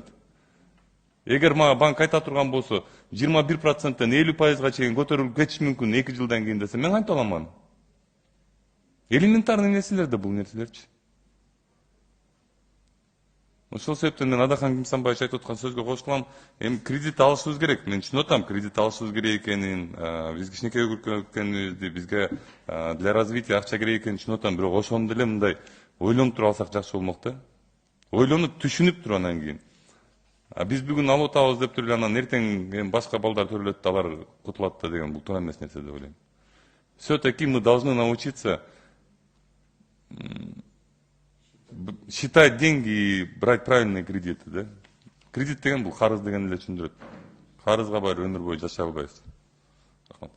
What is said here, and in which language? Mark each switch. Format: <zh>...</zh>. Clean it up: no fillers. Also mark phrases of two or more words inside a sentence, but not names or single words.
<ky>Эгер мага банк айта турган болсо, 21%тен 50%га чейин көтөрүлүп кетиши мүмкүн 2 жылдан кийин десе, мен кантип алам аны? Элементарный нерселер да бул нерселерчи. Ошол себептен мен Адахан Кимсанбаевич айтып аткан сөзгө кошулам. Эми кредит алышыбыз керек. Мен түшүнүп атам, кредит алышыбыз керек экенин, биз кичинекей экенибизди, бизге</ky> <ru>для развития</ru> <ky>акча керек экенин түшүнүп атам. Бирок ошону деле мындай ойлонуп туруп алсак жакшы болмок да. Ойлонуп, түшүнүп туруп анан кийин. Биз бүгүн алып атабыз деп туруп анан эртең башка балдар төлөт, алар кутулат да деген бул туура эмес нерсе деп ойлойм.</ky> <ru>Все-таки мы должны научиться считать деньги и брать правильные кредиты, да?</ru> <ky>Кредит деген бул карыз деген эле түшүндүрөт. Карызга баары өмүр бою жашай албайбыз.</ky>